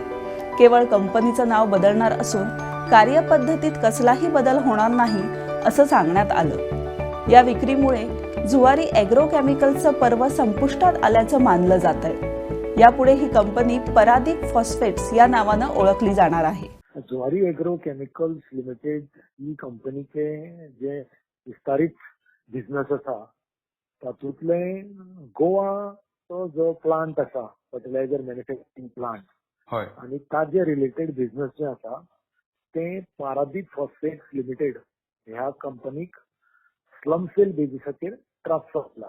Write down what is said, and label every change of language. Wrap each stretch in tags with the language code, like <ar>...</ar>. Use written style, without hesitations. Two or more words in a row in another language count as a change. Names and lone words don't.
<mr>केवळ कंपनीचं नाव बदलणार असून कार्यपद्धतीत कसलाही बदल होणार नाही असं सांगण्यात आलं. या विक्रीमुळे जुवारी एग्रो केमिकल्सचं पर्व संपुष्टात आल्याचं मानलं जातंय. यापुढे ही कंपनी परादीप फॉस्फेट्स या नावानं ओळखली जाणार आहे.</mr> <kok>जुवारी एग्रो केमिकल्स लिमिटेड ही कंपनीचे जे विस्तारित बिझनेस आसा तातूंतले गोवा जो प्लांट आसा</kok> <en>fertilizer manufacturing plant</en> <kok>आणि ताजे</kok> <en>related business</en> <kok>जे आसा ते पारादीप फॉस्फेट्स लिमिटेड ह्या कंपनीक</kok> <en>slum sale</en> <kok>बेसिसाचेर ट्रान्सफर केला.</kok>